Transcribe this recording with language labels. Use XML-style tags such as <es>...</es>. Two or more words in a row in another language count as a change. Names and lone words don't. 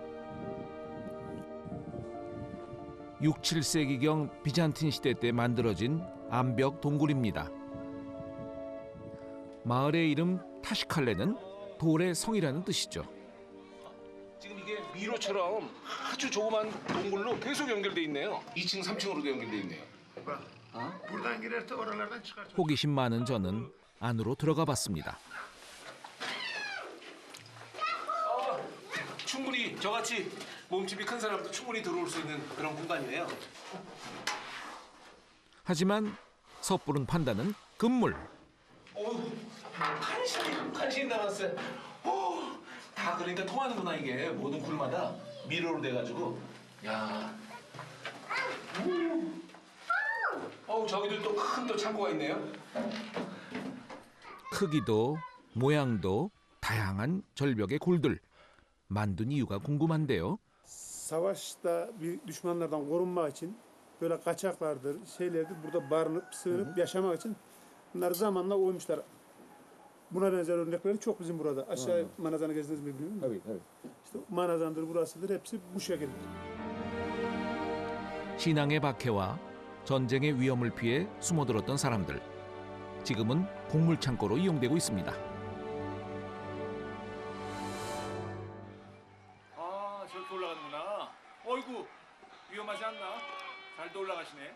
<ko>6, 7세기경 비잔틴 시대 때 만들어진 암벽 동굴입니다. 마을의 이름 타시칼레는 돌의 성이라는 뜻이죠. 지금 이게 미로처럼 아주 조그만 동굴로 계속 연결돼 있네요. 2층, 3층으로도 연결돼 있네요.</ko> <tr>Buradan girerse oralardan çıkar.</tr> <ko>호기심 많은 저는 안으로 들어가 봤습니다. 충분히 저같이 몸집이 큰 사람도 충분히 들어올 수 있는 그런 공간이네요. 하지만 섣부른 판단은 금물. 간신히 남았어요. 다 그러니까 통하는구나 이게 모든 굴마다 미로로 돼가지고. 야. 저기도 또 큰 또 창고가 있네요. 크기도 모양도 다양한 절벽의 굴들. 만든 이유가 궁금한데요.</ko> <tr>Savaşta bir düşmanlardan korunmak için böyle kaçaklardır, şeylerdir burada barınıp sığınıp yaşamak için bunları zamanla oymuşlar. Buna benzer örnekleri çok bizim burada. Aşağı Manazan'ı gezdiniz mi bilmiyorum. Tabii. İşte Manazan'dır, burasıdır. Hepsi bu şekilde.</tr> <ko>신앙의 박해와 전쟁의 위험을 피해 숨어들었던 사람들. 지금은 곡물 창고로 이용되고 있습니다. 아, 저렇게 올라가는구나. 어이구, 위험하지 않나? 잘도 올라가시네.</ko>